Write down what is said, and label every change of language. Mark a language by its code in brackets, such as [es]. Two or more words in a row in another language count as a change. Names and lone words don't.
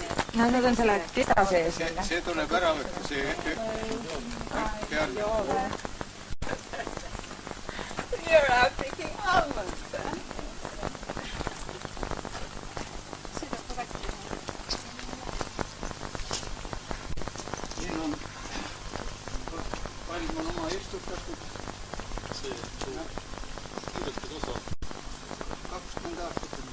[et] No need on selle testa sees. See tuleb ära võtta, see peal. [en] You're out picking almonds then. [et] Siin on palm on oma istutatud. See kirjutas osa. 20 aastat on.